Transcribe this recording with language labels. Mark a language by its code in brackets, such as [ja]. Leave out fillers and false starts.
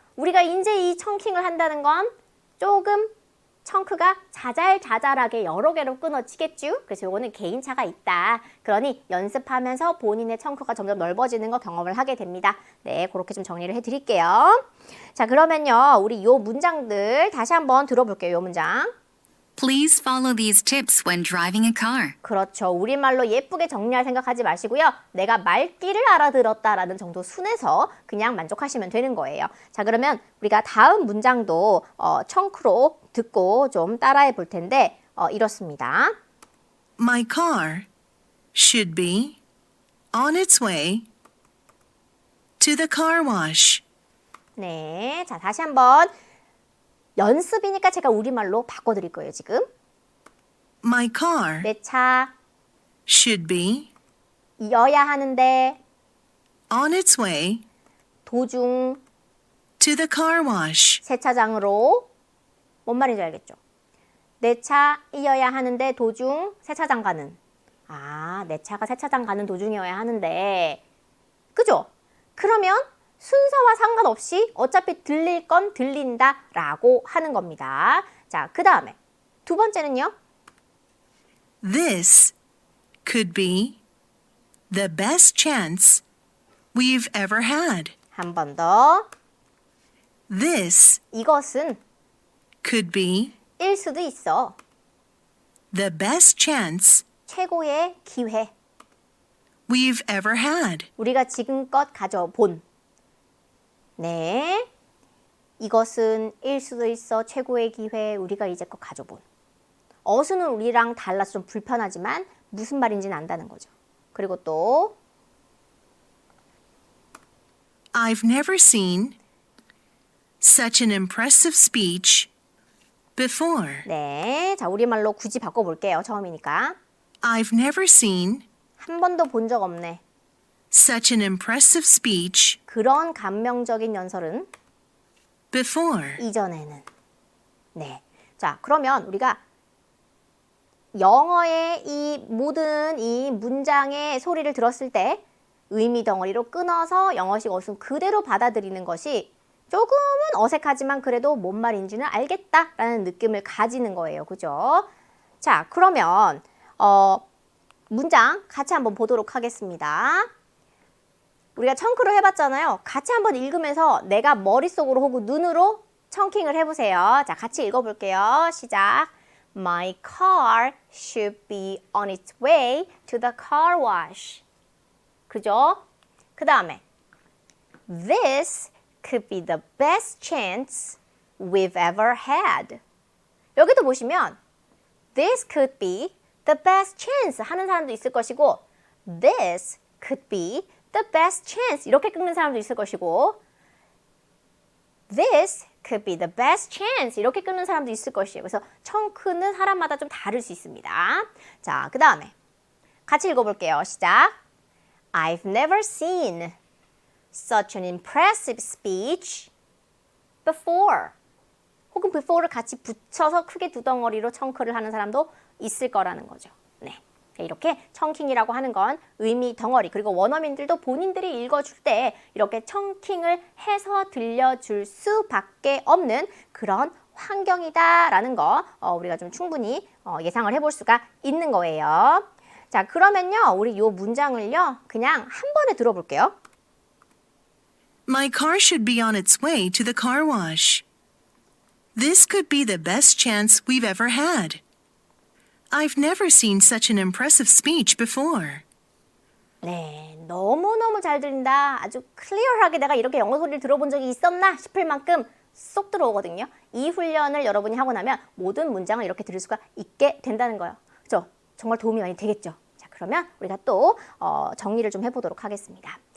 [ko] 우리가 이제 이 청킹을 한다는 건 조금 청크가 자잘자잘하게 여러 개로 끊어지겠죠? 그래서 이거는 개인차가 있다. 그러니 연습하면서 본인의 청크가 점점 넓어지는 거 경험을 하게 됩니다. 네, 그렇게 좀 정리를 해드릴게요. 자, 그러면요. 우리 요 문장들 다시 한번 들어볼게요. 요 문장. [en] Please follow these tips when driving a car. [ko] 그렇죠. 우리말로 예쁘게 정리할 생각하지 마시고요. 내가 말귀를 알아들었다라는 정도 순에서 그냥 만족하시면 되는 거예요. 자, 그러면 우리가 다음 문장도 청크로 듣고 좀 따라해 볼 텐데 이렇습니다. [en] My car should be on its way to the car wash. [ko] 네, 자 다시 한번 연습이니까 제가 우리말로 바꿔드릴 거예요, 지금. [en] My car [ko] 내 차 [en] should be [ko] 이어야 하는데 [en] on its way [ko] 도중 [en] to the car wash. [ko] 세차장으로 뭔 말인지 알겠죠? 내 차 이어야 하는데 도중 세차장 가는. 아, 내 차가 세차장 가는 도중이어야 하는데 그죠? 그러면 순서와 상관없이 어차피 들릴 건 들린다라고 하는 겁니다. 자, 그 다음에 두 번째는요. [en] This could be the best chance we've ever had. [ko] 한 번 더. [en] This [ko] 이것은 [en] could be [ko] 일 수도 있어. [en] the best chance [ko] 최고의 기회. [en] we've ever had. [ko] 우리가 지금껏 가져본. 네. 이것은 일 수도 있어. 최고의 기회. 우리가 이제껏 가져본. 어순은 우리랑 달라서 좀 불편하지만 무슨 말인지는 안다는 거죠. 그리고 또 [en] I've never seen such an impressive speech before. [ko] 네. 자, 우리말로 굳이 바꿔볼게요. 처음이니까. [en] I've never seen [ko] 한 번도 본 적 없네. [en] such an impressive speech [ko] 그런 감명적인 연설은 [en] before. [ko] 이전에는. 네. 자, 그러면 우리가 영어의 이 모든 이 문장의 소리를 들었을 때 의미 덩어리로 끊어서 영어식 어순 그대로 받아들이는 것이 조금은 어색하지만 그래도 뭔 말인지는 알겠다라는 느낌을 가지는 거예요. 그죠? 자, 그러면 문장 같이 한번 보도록 하겠습니다. 우리가 청크로 해봤잖아요. 같이 한번 읽으면서 내가 머릿속으로 혹은 눈으로 청킹을 해보세요. 자, 같이 읽어볼게요. 시작. [en] My car should be on its way to the car wash. [ko] 그죠? 그 다음에 [en] This could be the best chance we've ever had. [ko] 여기도 보시면 [en] This could be the best chance [ko] 하는 사람도 있을 것이고 [en] This could be the best chance [ko] 이렇게 끊는 사람도 있을 것이고 [en] This could be the best chance [ko] 이렇게 끊는 사람도 있을 것이에요. 그래서 청크는 사람마다 좀 다를 수 있습니다. 자, 그 다음에 같이 읽어볼게요. 시작. [en] I've never seen such an impressive speech before. [ko] 혹은 before를 같이 붙여서 크게 두 덩어리로 청크를 하는 사람도 있을 거라는 거죠. 네. 이렇게 청킹이라고 하는 건 의미 덩어리 그리고 원어민들도 본인들이 읽어줄 때 이렇게 청킹을 해서 들려줄 수밖에 없는 그런 환경이다라는 거 우리가 좀 충분히 예상을 해볼 수가 있는 거예요. 자, 그러면요. 우리 요 문장을요. 그냥 한 번에 들어볼게요. [en] My car should be on its way to the car wash. This could be the best chance we've ever had. I've never seen such an impressive speech before. [ko] 네, 너무너무 잘 들린다. 아주 클리어하게 내가 이렇게 영어 소리를 들어본 적이 있었나 싶을 만큼 쏙 들어오거든요. 이 훈련을 여러분이 하고 나면 모든 문장을 이렇게 들을 수가 있게 된다는 거예요. 그렇죠? 정말 도움이 많이 되겠죠? 자, 그러면 우리가 또 정리를 좀 해보도록 하겠습니다.